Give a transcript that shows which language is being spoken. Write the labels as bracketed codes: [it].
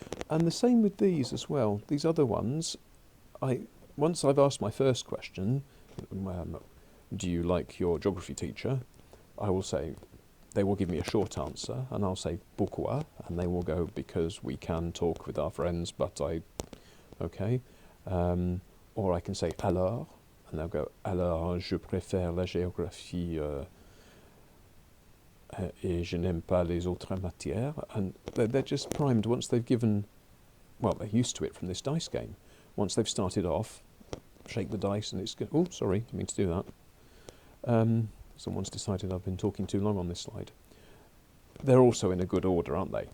[en] And the same with these as well. These other ones, once I've asked my first question, do you like your geography teacher? I will say, they will give me a short answer, and I'll say pourquoi, and they will go because we can talk with our friends, but okay. Or I can say alors, and they'll go [fr] alors je préfère la géographie et je n'aime pas les autres matières, [en] and they're just primed once they've given, well, they're used to it from this dice game. Once they've started off, shake the dice and it's good. Oh, sorry, I mean to do that. Someone's decided I've been talking too long on this slide. They're also in a good order, aren't they?